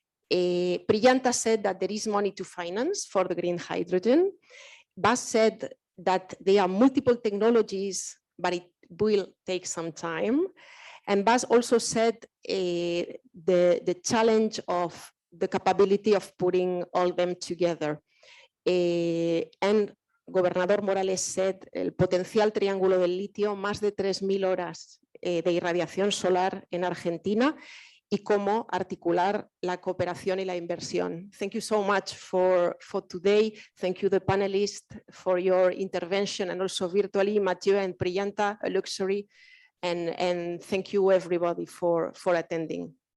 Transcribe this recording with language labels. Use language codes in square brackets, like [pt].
[en] Priyanta said that there is money to finance for the green hydrogen. Bas said that there are multiple technologies, but it will take some time. And Bas also said the challenge of the capability of putting all them together. And Gobernador Morales said [es] el potencial triángulo del litio, más de 3.000 horas de irradiación solar en Argentina y cómo articular la cooperación y la inversión. [en] Thank you so much for today. Thank you the panelists for your intervention and also virtually Mathieu and Priyanta, a luxury. And thank you everybody for attending.